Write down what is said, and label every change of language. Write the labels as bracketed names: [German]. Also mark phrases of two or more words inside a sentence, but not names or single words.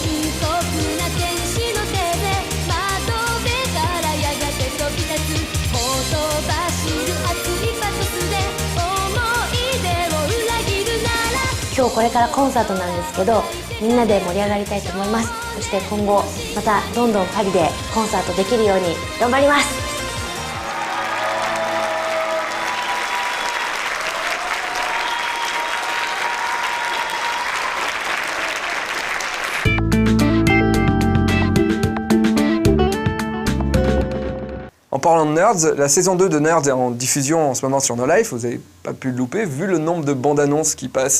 [Japanese] 深刻な天使の手で窓辺からやがて飛び立つほとばしる熱いパトスで思い出を裏切るなら今日これからコンサートなんですけど、みんなで盛り上がりたいと思います。そして今後またどんどんパリでコンサートできるように頑張ります。 [French] En parlant de Nerds, la saison 2 de Nerds est en diffusion en ce moment sur No Life, vous n'avez pas pu le louper, vu le nombre de bandes annonces qui passent.